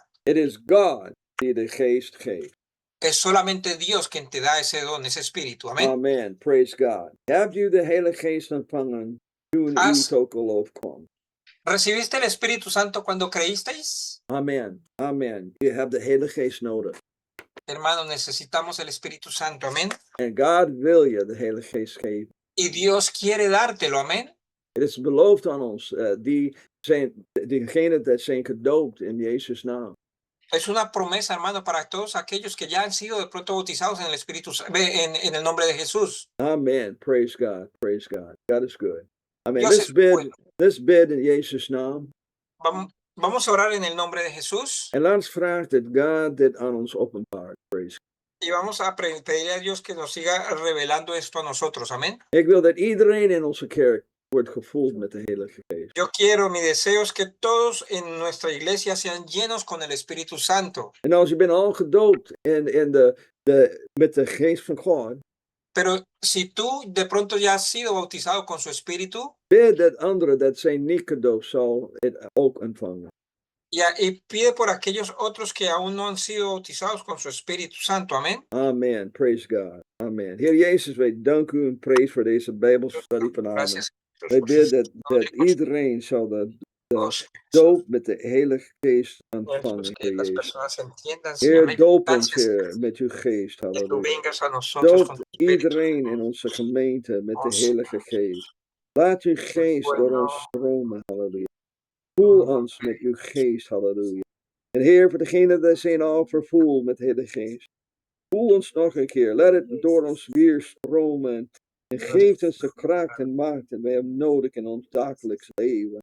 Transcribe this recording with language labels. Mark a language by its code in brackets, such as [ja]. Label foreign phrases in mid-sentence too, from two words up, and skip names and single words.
[nl] Het is God die de geest geeft. [es] Es solamente Dios quien te da ese don, ese Espíritu, amén. [en] Amen. Praise God. [nl] Hebt u de Heilige Geest ontvangen toen u [es] Has- [nl] tot geloof kwam? [es] ¿Recibiste el Espíritu Santo cuando creísteis? Amen. Amen. [nl] Je hebt de Heilige Geest nodig. [es] Hermano, necesitamos el Espíritu Santo, amén. [nl] En God wil je de Heilige Geest geven. [es] Y Dios quiere dártelo, amén. [nl] Het is beloofd aan ons. Diegenen dat zijn gedoopt in Jezus' naam. [es] Es una promesa, hermano, para todos aquellos que ya han sido de pronto bautizados en el Espíritu, en el nombre de Jesús. [en] Amen. Praise God. Praise God. God is good. Amen. [es] Dios es bueno. [nl] Let's bid in Jezus' naam. [es] Vamos a orar en el nombre de Jesús [nl] En laat ons vragen dat God dit aan ons openbaart. [en] Praise God. [es] y vamos a pedirle a Dios que nos siga revelando esto a nosotros, amén. [nl] Ik wil dat iedereen in onze kerk wordt gevuld met de Heilige Geest. [es] Yo quiero, mi deseo es que todos en nuestra iglesia sean llenos con el Espíritu Santo. [nl] En als je bent al gedoopt met de Geest van God, [es] Pero si tú de pronto ya has sido bautizado con su Espíritu, [nl] bid dat anderen dat zijn niet gedoopt zal het ook ontvangen. [es] y pide por aquellos otros que aún no han sido bautizados con su Espíritu Santo, amén. [en] Amen. Praise God. Amen. [nl] Heer Jezus, wij danken u en prijs voor deze Bijbelstudie vanavond. [es] Gracias. [nl] Wij bidden dat iedereen zal de doop met de Heilige Geest ontvangen, [es] Que [nl] Heer [es] las [nl] Jezus. [es] personas entiendan, [nl] Heer, [es] amén. [nl] doop ons, [es] Gracias, [nl] Heer, met uw geest. [es] que tú [nl] Halleluja. [es] vengas a nosotros con [nl] Doop [es] tu Espíritu. [nl] iedereen in onze gemeente met de Heilige Geest. Laat uw geest door ons stromen, halleluja. Voel ons met uw geest, halleluja. En Heer, voor degenen die zijn al vervoeld met de Heilige Geest. Voel ons nog een keer. Laat het door ons weer stromen. En geef ons de kracht en macht die wij hebben nodig in ons dagelijks leven.